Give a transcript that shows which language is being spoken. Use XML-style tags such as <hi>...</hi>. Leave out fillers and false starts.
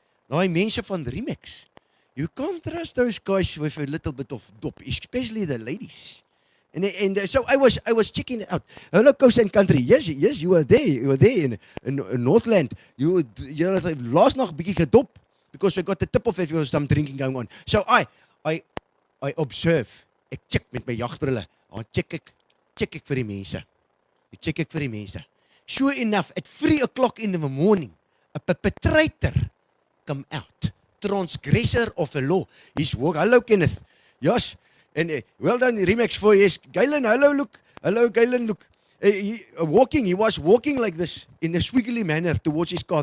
<af>Nou, mense van</af> <en>Remax, you can't trust those guys with a little bit of dop, especially the ladies. And so I was checking it out. Hello, Coast and Country. Yes, you were there. You were there in Northland. You last</en> <af>nacht bietjie gedop</af> <en>because we got the tip of if there was some drinking going on. So I observe.</en> <af>Ek check met my jagbrille. Dan check ek vir die mense. Ek check ek vir die mense.</af> <en>Sure enough, at 3 o'clock in the morning, a perpetrator come out. Transgressor of the law. He's walking. Hello, Kenneth. Yes. And well done, Remax for yes. Galen, hello, look. Hello, Galen, look. He was walking like this in a swiggly manner towards his car.</en>